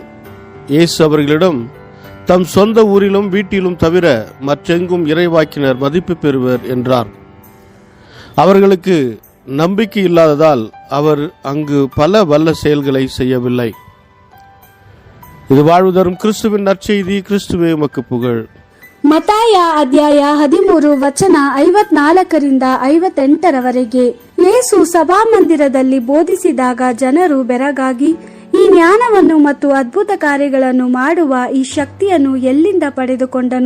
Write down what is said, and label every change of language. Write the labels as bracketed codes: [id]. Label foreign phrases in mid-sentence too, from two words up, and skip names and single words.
[ta] இயேசு அவர்களிடம், தம் சொந்த ஊரிலும் வீட்டிலும் தவிர மற்றெங்கும் இறைவாக்கினர் மதிப்பு பெறுவர் என்றார். அவர்களுக்கு நம்பிக்கை இல்லாததால் அவர் அங்கு பல வல்ல செயல்களை செய்யவில்லை. ಇದು வாழ்வு தரும் கிறிஸ்துவின் நற்செய்தி. கிறிஸ்துவே உமக்கு புகழ். [kn] ಮತ್ತಾಯ ಅಧ್ಯಾಯ 13 ವಚನ 54 58 ಯೇಸು ಸಭಾಮಂದಿರದಲ್ಲಿ ಬೋಧಿಸಿದಾಗ ಜನರು ಬೆರಗಾಗಿ, ಈ ಜ್ಞಾನವನ್ನು ಮತ್ತು ಅದ್ಭುತ ಕಾರ್ಯಗಳನ್ನು ಮಾಡುವ ಈ ಶಕ್ತಿಯನ್ನು ಎಲ್ಲಿಂದ ಪಡೆದುಕೊಂಡನು?